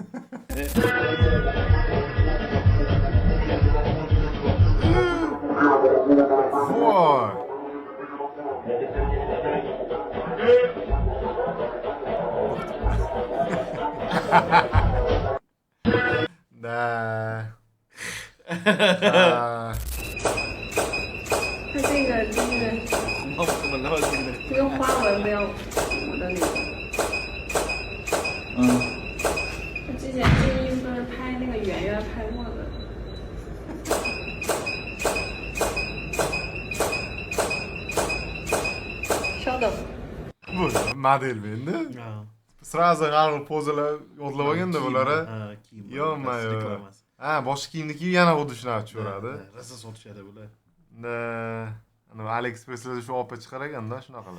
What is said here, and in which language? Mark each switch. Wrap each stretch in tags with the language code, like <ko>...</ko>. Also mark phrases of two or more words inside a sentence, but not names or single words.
<uz>Voy. Da.</uz> <zh>它这个这个花纹没有我的那个。他之前建议不是拍那个圆圆拍过的。稍等。</zh> <uz>Bu model endi. Srazu g'arib pozalar yodlab olganda bularni. Yo'q, ha, boshqa kiyimni kiyib yana xuddi shunaqa tushaveradi. Rosa sotishadi bular. Ana AliExpress'larda shu opa chiqar ekanda shunaqalar.</uz>